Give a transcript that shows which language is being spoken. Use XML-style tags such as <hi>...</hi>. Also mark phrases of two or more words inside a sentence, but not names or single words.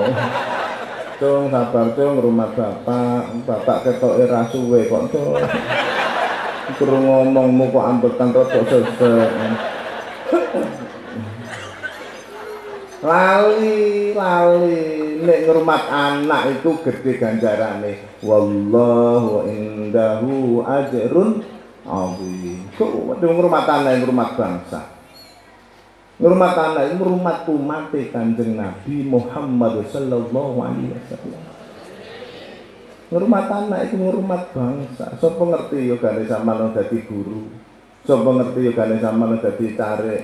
<jv>Cung sabar Cung ngrumat bapak. Bapak ketoke ra suwe kok Cung. Krungu ngomongmu kok ambekan rada sesek. Lali nek ngrumat anak itu gede ganjarane.</jv> <ar>والله عنده أجر عظيم.</ar> <jv>Kok ngrumat anak ngrumat bangsa. Ngrumat anak ngrumat umate Kanjeng Nabi Muhammad</jv> <ar>صلى الله عليه وسلم.</ar> <jv>Ngrumat anak itu ngrumat bangsa. Sapa ngerti yo gane sampeyan dadi guru. Sapa ngerti yo gane sampeyan dadi carik.</jv>